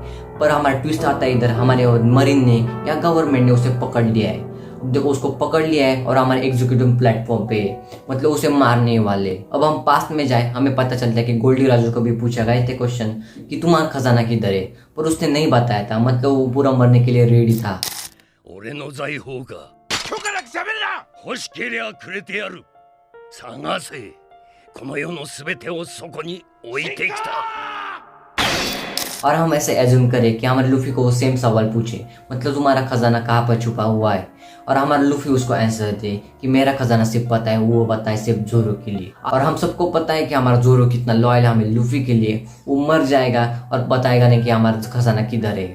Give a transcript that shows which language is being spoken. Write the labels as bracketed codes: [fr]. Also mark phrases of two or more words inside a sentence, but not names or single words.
[hi] पर हमारा ट्विस्ट आता है इधर, हमारे मरीन ने या गवर्नमेंट ने उसे पकड़ लिया है। देखो उसको पकड़ लिया है और हमारे [en] executive platform [hi] पे मतलब उसे मारने वाले। अब हम पास्ट में जाए, हमें पता चलता है कि गोल्डी राजू को भी पूछा गया थे क्वेश्चन कि तुम्हारा खजाना किधर है, पर उसने नहीं बताया था, मतलब वो पूरा मरने के लिए रेडी था। [ja] 俺の財宝が許可なく喋るな。欲しけりゃくれてやる。探せ。この世のすべてをそこに置いてきた。 [hi] और हम ऐसे एज्यूम करें कि हमारे लूफी को वो सेम सवाल पूछे, मतलब तुम्हारा खजाना कहाँ पर छुपा हुआ है, और हमारा लूफी उसको आंसर दे कि मेरा खजाना सिर्फ पता है, वो बताए सिर्फ जोरो के लिए। और हम सबको पता है कि हमारा जोरो कितना लॉयल है हमें लूफी के लिए, वो मर जाएगा और बताएगा नहीं कि हमारा खजाना किधर है।